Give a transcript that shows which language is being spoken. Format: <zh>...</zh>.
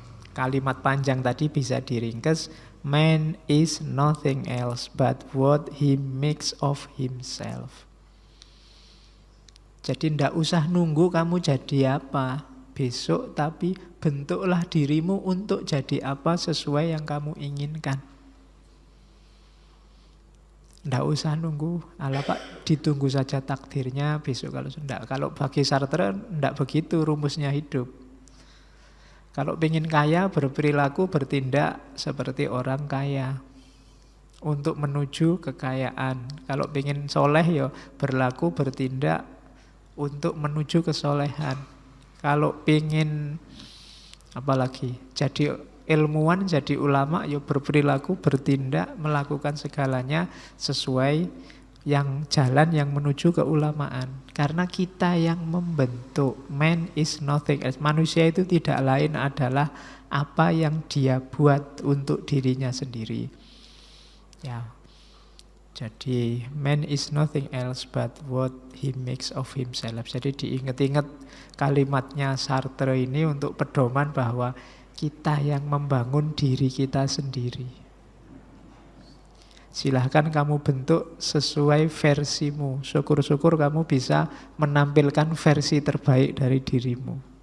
<id>Kalimat panjang tadi bisa diringkas,</id> <en>man is nothing else but what he makes of himself.</en> <id>Jadi ndak usah nunggu kamu jadi apa besok, tapi bentuklah dirimu untuk jadi apa sesuai yang kamu inginkan. Ndak usah nunggu, ala Pak ditunggu saja takdirnya besok kalau ndak. Kalau bagi Sartre ndak begitu rumusnya hidup. Kalau pengen kaya berperilaku bertindak seperti orang kaya untuk menuju kekayaan. Kalau pengen soleh ya berlaku bertindak untuk menuju kesolehan. Kalau pingin apalagi jadi ilmuwan, jadi ulama, ya berperilaku, bertindak, melakukan segalanya sesuai yang jalan yang menuju keulamaan. Karena kita yang membentuk.</id> <en>Man is nothing else.</en> <id>Manusia itu tidak lain adalah apa yang dia buat untuk dirinya sendiri. Ya.</id> <en>Jadi man is nothing else but what he makes of himself.</en> <id>Jadi diingat-ingat kalimatnya Sartre ini untuk pedoman bahwa kita yang membangun diri kita sendiri. Silahkan kamu bentuk sesuai versimu. Syukur-syukur kamu bisa menampilkan versi terbaik dari dirimu.</id>